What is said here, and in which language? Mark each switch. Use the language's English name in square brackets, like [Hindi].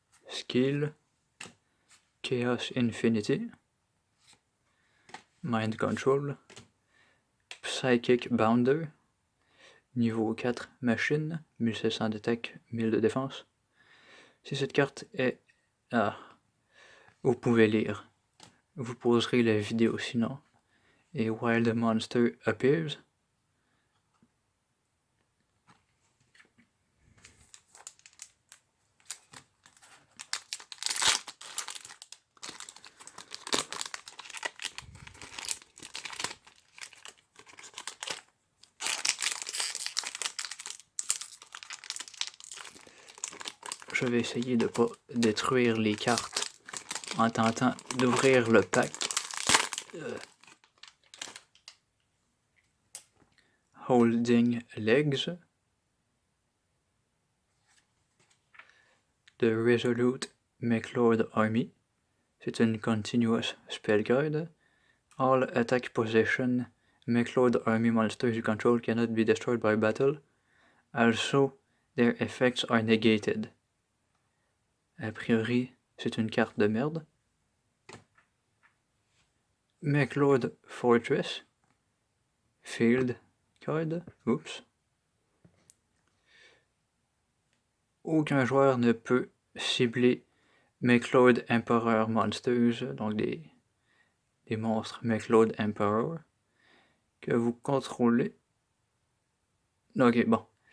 [French] Skill, Chaos Infinity, Mind Control, Psychic Bounder, niveau 4 machine, 1700 d'attaque, 1000 de défense. Si cette carte est... vous pouvez lire. Vous poserez la vidéo sinon. [English] Et Wild Monster Appears. [French] Je vais essayer de ne pas détruire les cartes en tentant d'ouvrir le pack. [English] Holding Legs. [French] de Resolute McLord Army. C'est une [English] continuous spell card. All attack possession McLord Army monsters you control cannot be destroyed by battle. Also, their effects are negated. [French] A priori, c'est une carte de merde. [English] McLord Fortress. Field card. Oups. [French] Aucun joueur ne peut cibler McLord Emperor Monsters, donc des monstres McLord Emperor, que vous contrôlez. Ok, bon.